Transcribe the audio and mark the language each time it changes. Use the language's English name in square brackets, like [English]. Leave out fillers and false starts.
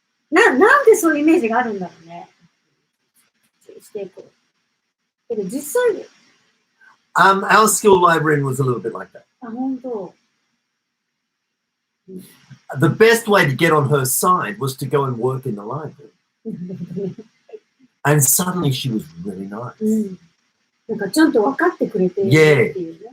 [Japanese] なんでそういうイメージがあるんだろうね。していこう。けど実際で。 [English] Our school librarian was a little bit like that. [Japanese] 本当。 [English] The best way to get on her side was to go and work in the library. And suddenly she was really nice. [Japanese] なんかちゃんと分かってくれてるっていうね。